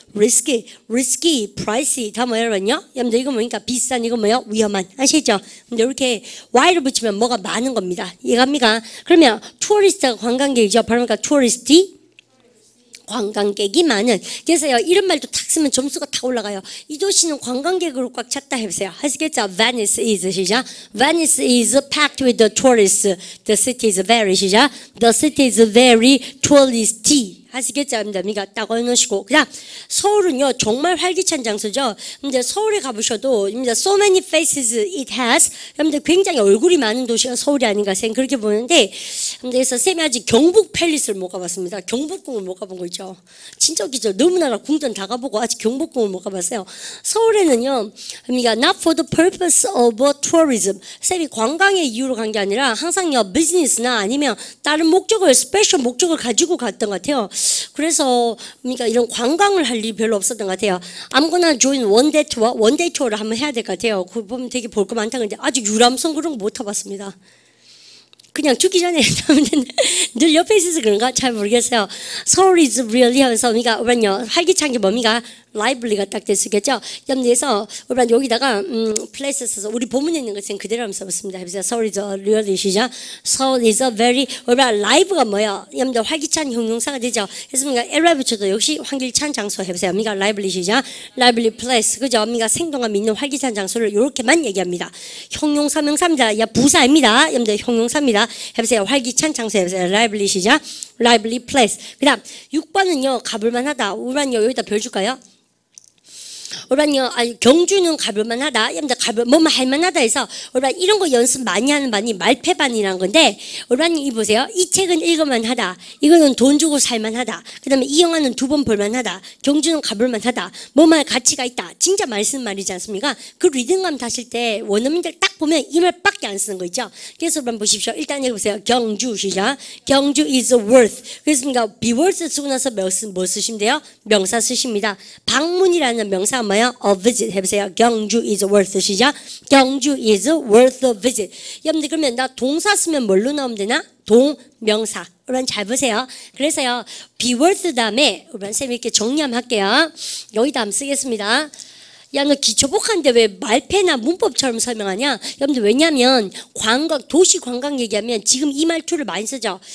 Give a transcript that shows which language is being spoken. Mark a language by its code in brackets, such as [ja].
[ko] risky price 다 뭐냐면요 여러분들 이거 뭐니까 비싼 이거 뭐예요? 위험한 아시죠? 근데 이렇게 y를 붙이면 뭐가 많은 겁니다. 이해갑니까? 그러면 tourist가 관광객이죠. 발음가 touristy 관광객이 많은. 그래서요 이런 말도 탁 쓰면 점수가 다 올라가요. 이 도시는 관광객으로 꽉 찼다 해보세요. 하시겠죠? [en] Venice is 시작. Venice is packed with the tourists. The city is very 시작. The city is very touristy. [ko] 하시겠죠? 여러분들 딱 넣으시고 그다음 서울은요 정말 활기찬 장소죠. 근데 서울에 가보셔도 [en] so many faces it has. [ko] 여러분들 굉장히 얼굴이 많은 도시가 서울이 아닌가 생 그렇게 보는데 그래서 쌤이 아직 경북 팰리스를 못 가봤습니다. 경복궁을 못 가본 거 있죠. 진짜 웃기죠. 너무나 궁전 다 가보고 아직 경복궁을 못 가봤어요. [en] 서울에는요 not for the purpose of tourism. [ko] 쌤이 관광의 이유로 간 게 아니라 항상요 비즈니스나 아니면 다른 목적을 스페셜 목적을 가지고 갔던 것 같아요. 그래서 이런 관광을 할 일이 별로 없었던 것 같아요. 아무거나 join 원데이 투어, 원데이 투어를 한번 해야 될 것 같아요. 그거 보면 되게 볼 거 많다. 근데 아직 유람선 그런 거 못 타봤습니다. 그냥 죽기 전에 늘 옆에 있어서 그런가 잘 모르겠어요. [en] Seoul is really [ko] 하면서 우리가 활기찬 게 뭡니까? lively가 딱 됐겠죠. 여러분들에서 우리가 여기다가 place 써서 우리 본문에 있는 것은 그대로 한번 써봤습니다. 해보세요. [en] Seoul is really 시작. Seoul is a very [ko] 우리가 [en] live가 뭐야? [ko] 여러분들 활기찬 형용사가 되죠. 그래서 LY 붙여도 역시 활기찬 장소 해보세요. 우리가 lively 시작. [en] lively place [ko] 그죠? 우리가 생동감 있는 활기찬 장소를 이렇게만 얘기합니다. 형용사 명사입니다. 야 부사입니다. 여러분들 형용사입니다. 해보세요. 활기찬 장소 해보세요. lively 시작. [en] lively place. [ko] 그다음 6번은요 가볼만하다. 우리는요 여기다 별 줄까요? 우리는요 경주는 가볼만하다. 여러분들 뭐만 할만하다 해서 우리가 이런 거 연습 많이 하는 반이 말패반이라는 건데 우리는 이 보세요. 이 책은 읽을만하다. 이거는 돈 주고 살만하다. 그다음에 이 영화는 2번 볼만하다. 경주는 가볼만하다. 뭐만 가치가 있다. 진짜 많이 쓰는 말이지 않습니까? 그 리듬감 다실 때 원어민들 딱 보면 이 말밖에 안 쓰는 거 있죠. 그래서 한번 보십시오. 일단 읽어보세요. 경주 시작. 경주 [en] is worth. [ko] 그렇습니까? be worth 쓰고 나서 뭐 쓰시면 돼요? 명사 쓰십니다. 방문이라는 명사 뭐야? a visit 해보세요. [en] 경주 is worth 시작. 경주 is worth a visit. [ko] 여러분들 그러면 나 동사 쓰면 뭘로 나오면 되나? 동명사. 여러분 잘 보세요. 그래서요 be worth 다음에 여러분 쌤 이렇게 정리 한번 할게요. 여기다 한번 쓰겠습니다. 야, 너 기초복한데 왜 말패나 문법처럼 설명하냐? 여러분들 왜냐면 도시 관광 얘기하면 지금 이 말투를 많이 쓰죠.